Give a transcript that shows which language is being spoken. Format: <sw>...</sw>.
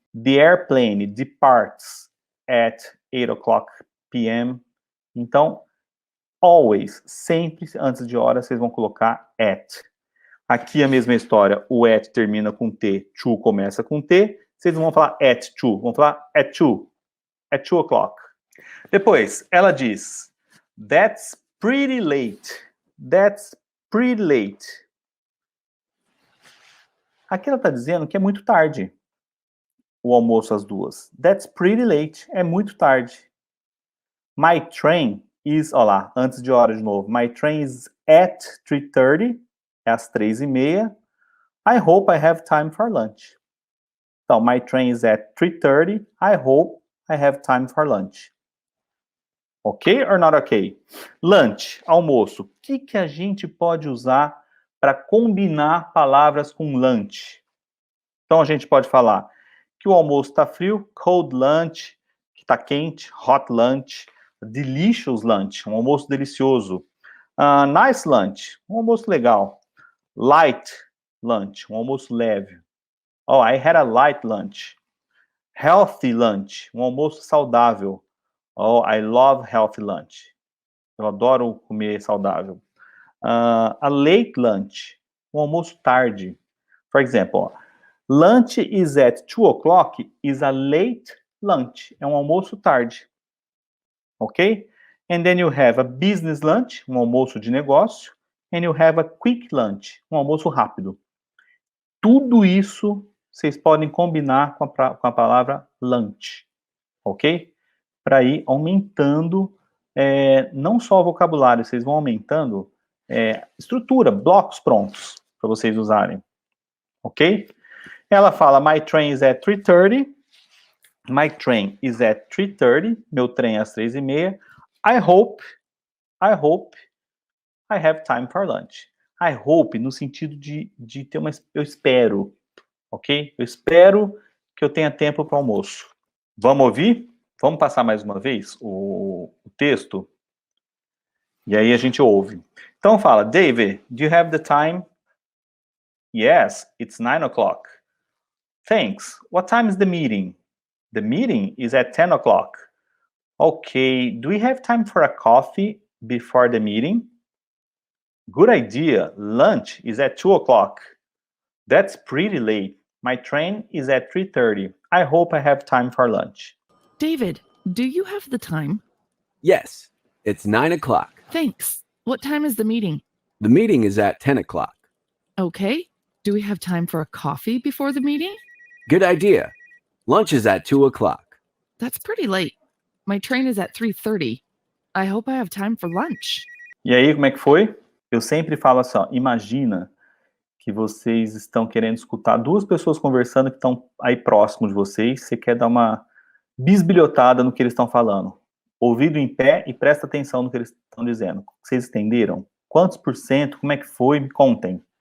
<en>The airplane departs at 8 o'clock p.m.</en> <pt>Então, always, sempre antes de hora, vocês vão colocar at. Aqui a mesma história, o at termina com T, to começa com T, vocês não vão falar at 2, vão falar at 2 o'clock. Depois, ela diz,</pt> <en>that's pretty late. That's pretty late.</en> <pt>Aqui ela está dizendo que é muito tarde o almoço às 2.</pt> <en>That's pretty late.</en> <pt>É muito tarde.</pt> <en>My train is,</en> <pt>ó lá, antes de hora de novo.</pt> <en>My train is at 3:30.</en> <pt>É às 3:30.</pt> <en>I hope I have time for lunch. Então, my train is at 3:30. I hope I have time for lunch. Ok or not ok? Lunch, almoço.</en> <pt>O que que a gente pode usar para combinar palavras com lunch? Então, a gente pode falar que o almoço está frio,</pt> <en>cold lunch,</en> <pt>que está quente,</pt> <en>hot lunch, delicious lunch,</en> <pt>um almoço delicioso.</pt> <en>Nice lunch,</en> <pt>um almoço legal.</pt> <en>Light lunch,</en> <pt>um almoço leve.</pt> <en>Oh, I had a light lunch. Healthy lunch,</en> <pt>um almoço saudável.</pt> <en>Oh, I love healthy lunch.</en> <pt>Eu adoro comer saudável.</pt> <en>A late lunch,</en> <pt>um almoço tarde.</pt> <en>For example, lunch is at 2 o'clock is a late lunch.</en> <pt>É um almoço tarde.</pt> <en>Ok? And then you have a business lunch,</en> <pt>um almoço de negócio.</pt> <en>And you have a quick lunch,</en> <pt>um almoço rápido. Tudo isso vocês podem combinar com a palavra lunch. Ok? Para ir aumentando, não só o vocabulário, vocês vão aumentando estrutura, blocos prontos para vocês usarem.</pt> <en>Ok?</en> <pt>Ela fala,</pt> <en>my train is at 3:30. My train is at 3:30.</en> <pt>Meu trem é às 3:30.</pt> <en>I hope I have time for lunch. I hope</en> <pt>no sentido de ter eu espero, ok? Eu espero que eu tenha tempo para o almoço. Vamos ouvir? Vamos passar mais uma vez o texto? E aí a gente ouve. Então fala, David,</pt> <en>do you have the time? Yes, it's 9 o'clock. Thanks. What time is the meeting? The meeting is at 10 o'clock. Okay, do we have time for a coffee before the meeting? Good idea. Lunch is at 2 o'clock. That's pretty late. My train is at 3:30. I hope I have time for lunch. David, do you have the time? Yes, it's 9 o'clock. Thanks. What time is the meeting? The meeting is at 10 o'clock. Okay. Do we have time for a coffee before the meeting? Good idea. Lunch is at 2 o'clock. That's pretty late. My train is at 3:30. I hope I have time for lunch.</en> <pt>E aí, como é que foi? Eu sempre falo assim, ó, imagina que vocês estão querendo escutar duas pessoas conversando que estão aí próximo de vocês, você quer dar uma bisbilhotada no que eles estão falando. Ouvido em pé e presta atenção no que eles estão dizendo. Vocês entenderam? Quantos por cento? Como é que foi? Me contem.</pt>